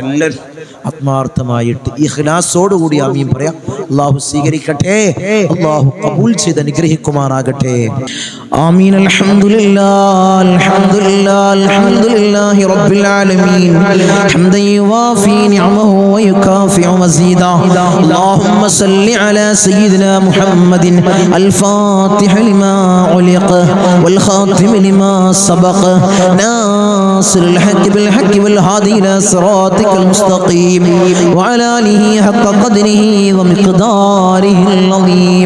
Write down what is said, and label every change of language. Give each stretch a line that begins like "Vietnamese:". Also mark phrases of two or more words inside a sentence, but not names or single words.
Malayalam: എല്ലാവരും ആത്മാർത്ഥമായിട്ട് ഇഖ്ലാസോടുകൂടി ആമീൻ പറയാം. അല്ലാഹു സ്വീകരിക്കട്ടെ. അല്ലാഹു ഖബൂൽ ചെയ്ത് അനുഗ്രഹിക്കുമാറാകട്ടെ. ആമീൻ.
Arabic: الحمد لله الحمد لله الحمد لله رب العالمين حمدا يوافي نعمه ويكافئ مزيده. اللهم صل على سيدنا محمد الفاتح لما علق والخاتم لما سبق ناصر الحق بالحق والهادي إلى صراطك المستقيم وعلى آله حق قدره ومقداره العظيم.